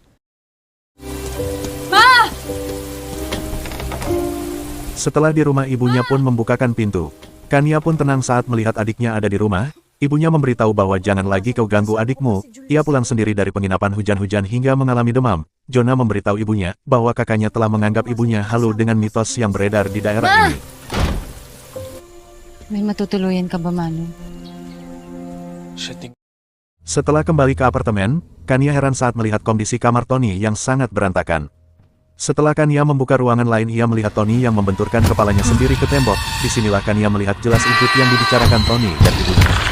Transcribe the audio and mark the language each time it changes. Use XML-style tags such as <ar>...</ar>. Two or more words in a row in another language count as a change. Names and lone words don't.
<id>Setelah di rumah, ibunya pun membukakan pintu. Kania pun tenang saat melihat adiknya ada di rumah. Ibunya memberitahu bahwa jangan lagi kau ganggu adikmu. Ia pulang sendiri dari penginapan hujan-hujan hingga mengalami demam. Jonah memberitahu ibunya bahwa kakaknya telah menganggap ibunya halu dengan mitos yang beredar di daerah ini.</id> <tl>May matutuluyan ka ba, Manu?</tl> <id>Setelah kembali ke apartemen, Kania heran saat melihat kondisi kamar Tony yang sangat berantakan. Setelah Kania membuka ruangan lain, ia melihat Tony yang membenturkan kepalanya sendiri ke tembok. Disinilah Kania melihat jelas wujud yang dibicarakan Tony dan ibunya.</id>